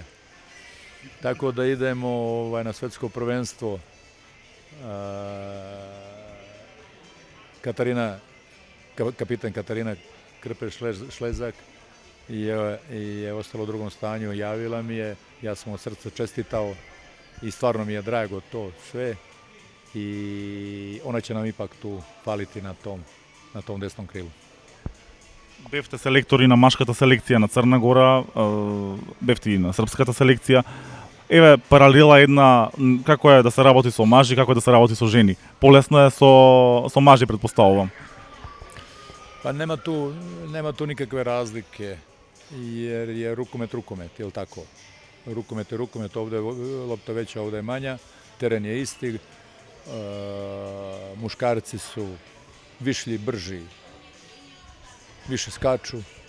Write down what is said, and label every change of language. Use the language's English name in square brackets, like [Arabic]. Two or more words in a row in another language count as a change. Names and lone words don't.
[Serbian] Tako da idemo na svetsko prvenstvo kapitan Katarina Krpeš-Šlezak je ostala u drugom stanju, javila mi je, ja sam od srca čestitao i stvarno mi je drago to sve i ona će nam ipak tu faliti na tom desnom krilu. [Macedonian] Бевте селектори на машката селекција на Црна Гора, бевте и на српската селекција. Еве паралела една, како е да се работи со мажи, како е да се работи со жени. Полесно е со мажи, предпоставувам. [Serbian] Pa nema tu nikakve razlike, jer je rukomet, je li tako? Rukomet je rukomet, ovde je lopta veća, ovde je manja, teren je isti, muškarci su višlji, brži, više skaču.